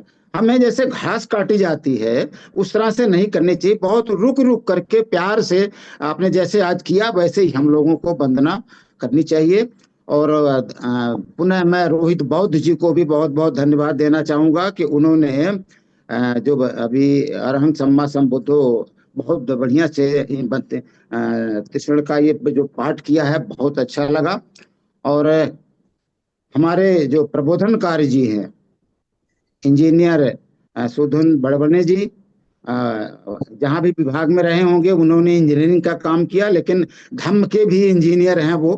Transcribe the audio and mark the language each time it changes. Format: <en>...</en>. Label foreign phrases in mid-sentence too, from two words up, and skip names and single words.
<hi>हमें जैसे घास काटी जाती है उस तरह से नहीं करनी चाहिए, बहुत रुक रुक करके प्यार से आपने जैसे आज किया वैसे ही हम लोगों को वंदना करनी चाहिए। और पुनः मैं रोहित बौद्ध जी को भी बहुत बहुत धन्यवाद देना चाहूंगा कि उन्होंने जो अभी</hi> <pi>अरहं सम्मा संबुद्धो</pi> <hi>बहुत बढ़िया से कृष्ण का ये जो पाठ किया है बहुत अच्छा लगा। और हमारे जो प्रबोधनकारी जी हैं इंजीनियर सुधन बड़बने जी, जहाँ भी विभाग में रहे होंगे उन्होंने इंजीनियरिंग का काम किया, लेकिन धम्म के भी इंजीनियर हैं वो।</hi>